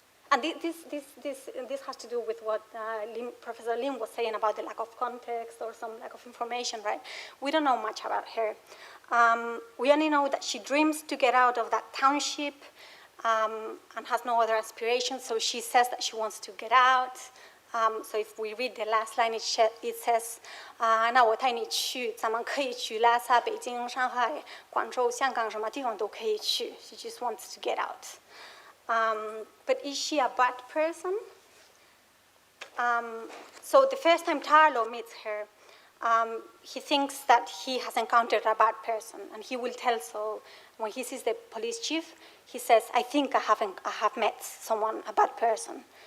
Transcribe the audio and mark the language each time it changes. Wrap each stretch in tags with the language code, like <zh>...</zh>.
<en>And this has to do with what Professor Lim was saying about the lack of context or some lack of information, right? We don't know much about her. We only know that she dreams to get out of that township and has no other aspirations, so she says that she wants to get out.</en> <zh>So if we read the last line, it says, 那我带你去，咱们可以去拉萨、北京、上海、广州、香港，什么地方都可以去.</zh> <en>She just wants to get out. But is she a bad person? So the first time Tarlo meets her, he thinks that he has encountered a bad person, and he will tell so. When he sees the police chief, he says, "I think I have met someone, a bad person."</en>